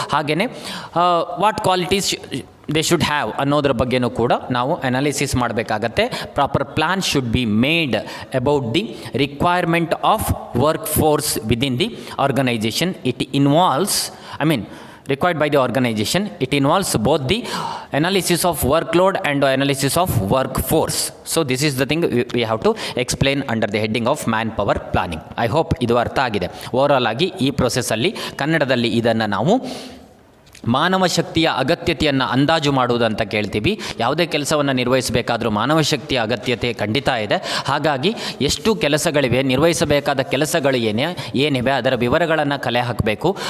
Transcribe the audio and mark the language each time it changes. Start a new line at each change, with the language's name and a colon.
Kannada: ಹಾಗೆಯೇ
English: what qualities they should have
Kannada: ಅನ್ನೋದ್ರ ಬಗ್ಗೆನೂ ಕೂಡ ನಾವು ಅನಾಲಿಸಿಸ್ ಮಾಡಬೇಕಾಗತ್ತೆ.
English: Proper plan should be made about the requirement of workforce within the organization. It involves required by the organization. It involves both the analysis of workload and analysis of workforce. So this is the thing we have to explain under the heading of manpower planning. I hope
Kannada: ಇದು ಅರ್ಥ ಆಗಿದೆ. Overall ಆಗಿ ಈ ಪ್ರೊಸೆಸ್ಸಲ್ಲಿ ಕನ್ನಡದಲ್ಲಿ ಇದನ್ನು ನಾವು ಮಾನವ ಶಕ್ತಿಯ ಅಗತ್ಯತೆಯನ್ನು ಅಂದಾಜು ಮಾಡುವುದು ಅಂತ ಕೇಳ್ತೀವಿ. ಯಾವುದೇ ಕೆಲಸವನ್ನು ನಿರ್ವಹಿಸಬೇಕಾದ್ರೂ ಮಾನವ ಶಕ್ತಿಯ ಅಗತ್ಯತೆ ಖಂಡಿತ ಇದೆ. ಹಾಗಾಗಿ ಎಷ್ಟು ಕೆಲಸಗಳಿವೆ, ನಿರ್ವಹಿಸಬೇಕಾದ ಕೆಲಸಗಳು ಏನಿವೆ ಅದರ ವಿವರಗಳನ್ನು ಕಲೆ ಹಾಕಬೇಕು.